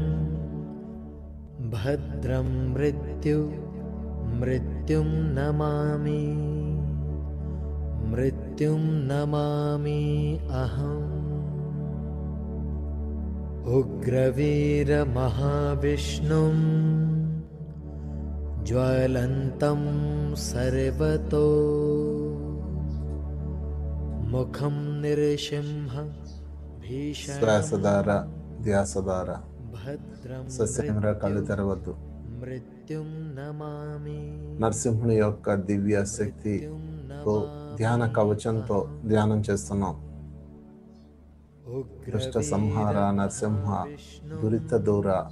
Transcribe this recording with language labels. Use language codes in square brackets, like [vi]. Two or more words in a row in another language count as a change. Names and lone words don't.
[sa] भद्रं मृत्युं नमामि अहम् उग्रवीरमहाविष्णुं ज्वलन्तं सर्वतो मुखं नृसिंह भीषणं [te] శ్వాసధార ధ్యాసధార [sa] భద్రం [te] సస్యంగా కళ్ళు తెరవద్దు. [sa] మృత్యుం నమామి [te] నరసింహుని యొక్క దివ్య శక్తితో ధ్యాన కవచంతో ధ్యానం చేస్తున్నాం. [sa] దుష్ట సంహార నరసింహ దురిత దూర